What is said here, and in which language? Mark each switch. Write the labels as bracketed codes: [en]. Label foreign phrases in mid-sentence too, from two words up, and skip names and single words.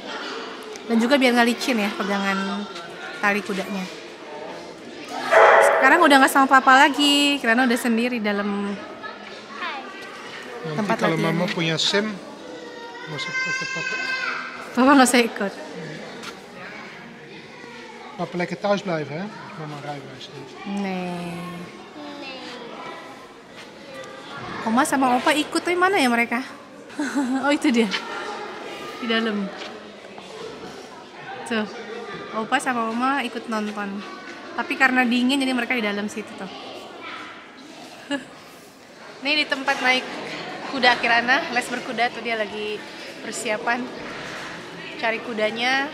[id] Dan juga biar nggak licin ya pegangan tali kudanya. Sekarang udah nggak sama papa lagi, Kirana udah sendiri dalam Nanti tempat kalau latihan. mama punya SIM, nggak usah pakai papa. Papa nggak usah ikut. [nl] Papa lekker thuis blijven, hè? Als mama rijbewijs heeft. Nee. Nee. [id] Oma sama Opa ikut, tapi mana ya mereka? Oh itu dia, di dalam. Tuh, Opa sama Oma ikut nonton. Tapi karena dingin jadi mereka di dalam situ tuh. Ini di tempat naik kuda Kirana, les berkuda tuh dia lagi persiapan cari kudanya.